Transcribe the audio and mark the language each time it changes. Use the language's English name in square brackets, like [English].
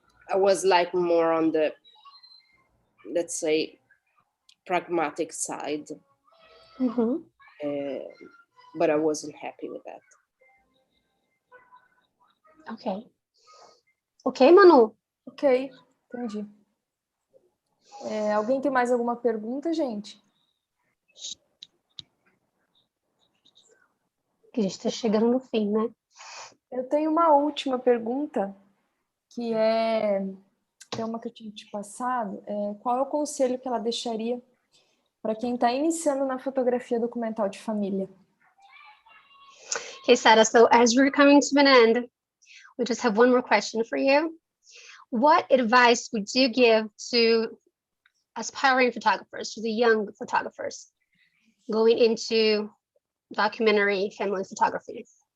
[English] I was like more on the, let's say, pragmatic side, but I wasn't happy with that. Ok, Manu? [Portuguese] Ok, entendi. Alguém tem mais alguma pergunta, gente? Que a gente está chegando no fim, né? Eu tenho uma última pergunta, que tem uma que eu tinha te passado. Qual é o conselho que ela deixaria para quem está iniciando na fotografia documental de família? [English] Okay, Sara, so as we're coming to an end, we just have one more question for you. What advice would you give to aspiring photographers, to the young photographers going into documentary family photography?